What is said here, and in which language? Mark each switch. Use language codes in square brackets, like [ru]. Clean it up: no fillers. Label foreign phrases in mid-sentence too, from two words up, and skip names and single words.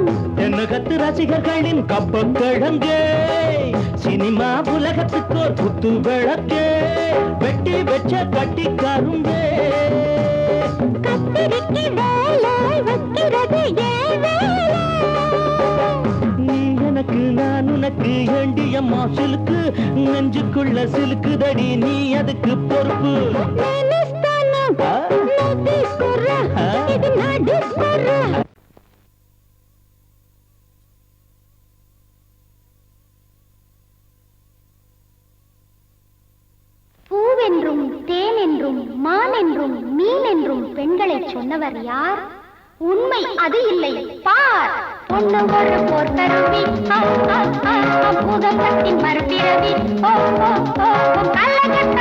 [ta] என்ன கத்து ரசிகர்களின் கப்பக்கிழங்கே சினிமா உலகத்துக்கோர் குத்து விளக்கே வெட்டி வச்ச கட்டி கரும்பே கத்திரிக்கு வேலை வைக்கிறது ஏன் வேலை நீ எனக்கு நான் உனக்கு ஏண்டியம்மா சிலுக்கு நெஞ்சுக்குள்ள சிலுக்குதடி நீ அதுக்கு பொறுப்பு [te] నేనిస్తాను నువ్వు తీసుకురా ఇది నా డిస్కోరా [ta] பூவென்றும் தேனென்றும் மானென்றும் மீனென்றும் பெண்களை சொன்னவர் யார் உண்மை அது இல்லை பார் பொண்ணு ஒரு போர்த்தருவி பூதத்தின் மறுபிறவி கள்ளகட்ட